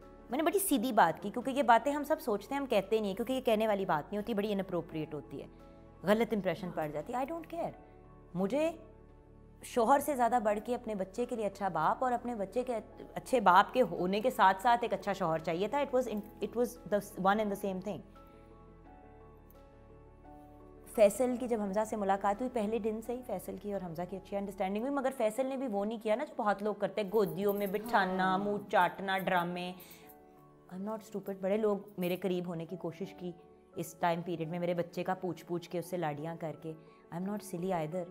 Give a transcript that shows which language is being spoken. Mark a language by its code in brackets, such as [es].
[ur] میں نے بڑی سیدھی بات کی, کیونکہ یہ باتیں ہم سب سوچتے ہیں, ہم کہتے نہیں ہیں, کیونکہ یہ کہنے والی بات نہیں ہوتی, بڑی اناپروپریٹ ہوتی ہے, غلط امپریشن پڑ جاتی ہے. [en] I don't care, [ur] مجھے شوہر سے زیادہ بڑھ کے اپنے بچے کے لیے اچھا باپ اور اپنے بچے کے اچھے باپ کے ہونے کے ساتھ ساتھ ایک اچھا شوہر چاہیے تھا. [en] It was the one and the same thing. [ur] Faisal کی جب حمزہ سے ملاقات ہوئی, پہلے دن سے ہی فیصل کی اور حمزہ کی اچھی انڈرسٹینڈنگ ہوئی, مگر فیصل نے بھی وہ نہیں کیا نا جو بہت لوگ کرتے ہیں, گودیوں میں بٹھانا, منہ چاٹنا, ڈرامے. [en] I am not stupid. [ur] بڑے لوگ میرے قریب ہونے کی کوشش کی اس ٹائم پیریڈ میں, میرے بچے کا پوچھ کے اس سے لاڑیاں کر کے. [en] I am not silly either.